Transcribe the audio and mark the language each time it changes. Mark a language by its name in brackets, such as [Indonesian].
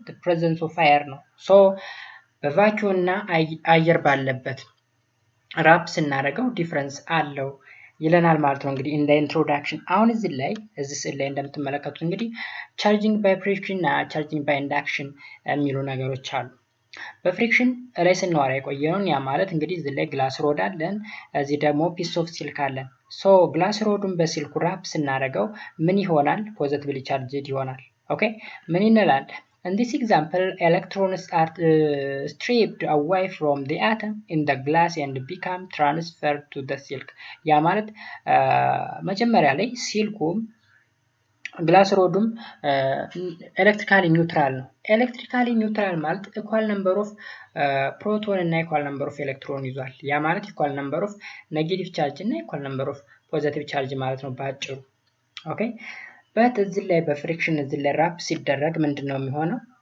[English] the presence of air [Amharic] ነው። so በቫኪዩም እና አየር ባለበት ራፕ ስናደርገው ዲፍረንስ አለው ይለናል ማለት ነው። እንግዲህ እንደ ኢንትሮዳክሽን አሁን እዚህ ስዕል ላይ እንደምትመለከቱት እንግዲህ ቻርጂንግ ባይ ፍሪክሽን እና ቻርጂንግ ባይ ኢንዳክሽን የሚሉ ነገሮች አሉ። በፍሪክሽን ላይ ስናወራ የቆየነውን ያ ማለት እንግዲህ እዚህ ላይ ግላስ ሮድ አለን፣ እዚህ ደግሞ ፒስ ኦፍ ሲልክ አለን። ሶ ግላስ ሮዱን በሲልኩ ራፕ ስናደርገው ምን ይሆናል? ፖዚቲቭሊ ቻርጅድ ይሆናል። ኦኬ ምን ይላል? [English] In this example, electrons are stripped away from the atom in the glass and become transferred to the silk. [Amharic] ያ ማለት መጀመሪያ ላይ ሲልኩም ግላስ ሮዱም ኤሌክትሪካሊ ኒውትራል ነው። ኤሌክትሪካሊ ኒውትራል ማለት ኢኳል ነምበር ኦፍ ፕሮቶን እና ኢኳል ነምበር ኦፍ ኤሌክትሮን ይዟል። ያ ማለት ኢኳል ነምበር ኦፍ ኔጌቲቭ ቻርጅ እና ኢኳል ነምበር ኦፍ ፖዚቲቭ ቻርጅ ማለት ነው ባጭሩ። ኦኬ በት እዚህ ላይ በፍሪክሽን እዚህ ላይ ራፕ ሲደረግ ምንድነው የሚሆነው?